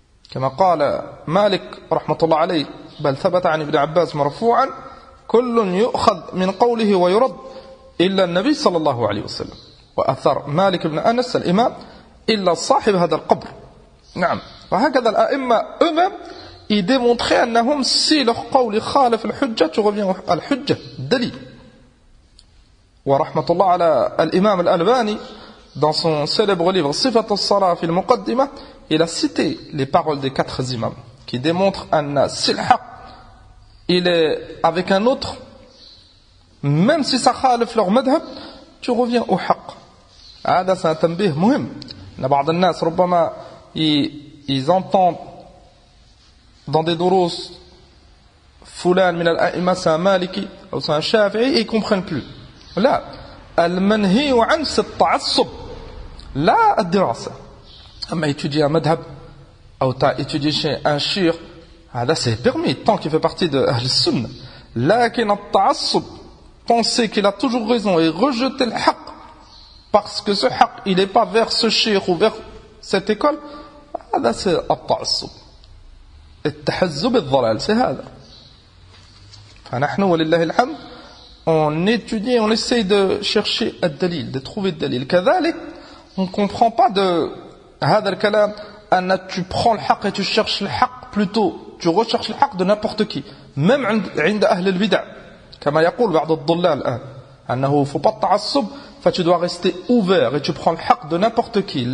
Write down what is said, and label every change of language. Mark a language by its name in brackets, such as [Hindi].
[Arabic] كما قال مالك رحمة الله عليه بل ثبت عن ابن عباس مرفوعا كل يؤخذ من قوله ويرد إلا النبي صلى الله عليه وسلم. وأثر مالك بن أنس الإمام إلا صاحب هذا القبر. نعم. وهكذا الأئمة [French] eux-mêmes ils démontraient [Arabic] أنهم [French] si leur [Arabic] قول خالف الحجة [French] tu reviens à [Arabic] الحجة دليل. ورحمة الله على الإمام الألباني [French] dans son célèbre livre [Arabic] صفة الصلاة في المقدمة [French] il a cité les paroles des 4 imams qui démontrent [Arabic] أن [French] si le haq il est avec un autre, même si ça [Arabic] خالف [French] leur madhab, tu reviens au haq. [Arabic] هذا [French] c'est un [Arabic] تنبيه مهم. بعض الناس ربما [French] ils entendent dans des durus [Arabic] فلان من الأئمة [French] c'est un maliki ou c'est un shafi'i et ils comprennent plus. [Arabic] لا المنهي عنه [French] c'est [Arabic] التعصب لا الدراسة. أما [French] étudier un madhab ou étudier chez un shir, [Arabic] هذا [French] c'est permis tant qu'il fait partie de Ahl Sunnah. [Arabic] لكن التعصب, [French] penser qu'il a toujours raison et rejeter le haq parce que ce haq il n'est pas vers ce shir ou vers cette école, [Arabic] هذا [French] c'est [Arabic] التعصب. التحزب الضلال [French] c'est [Arabic] هذا. فنحن ولله الحمد [French] on étudie, on essaye de chercher ad-dalil, de trouver ad-dalil. Kadhalik, on ne comprend pas de [Arabic] هذا الكلام أن [French] tu prends le haqq et tu cherches le haqq plutôt, tu recherches le haqq de n'importe qui, même [Arabic] عند أهل البدع كما يقول بعض الضلال الآن أنه [French] faut pas [Arabic] تعصب, [French] tu dois rester ouvert et tu prends le haqq de n'importe qui.